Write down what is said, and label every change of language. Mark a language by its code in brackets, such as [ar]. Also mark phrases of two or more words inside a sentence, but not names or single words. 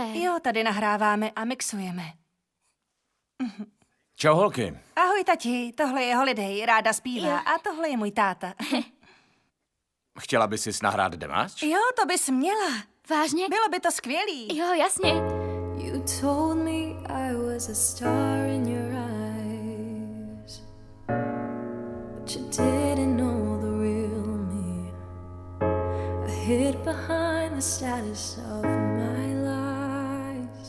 [cs] Jo, tady nahráváme a mixujeme. Čau, holky. Ahoj, tati, tohle je Holiday, ráda zpívá. A tohle je můj táta. Chtěla by si nahrát demáč? Jo, to bys měla. Vážně? Bylo by to skvělý. Jo, jasně. [en] You told me I was a star in your eyes, but you didn't know the real me. I hid behind the status of my lies.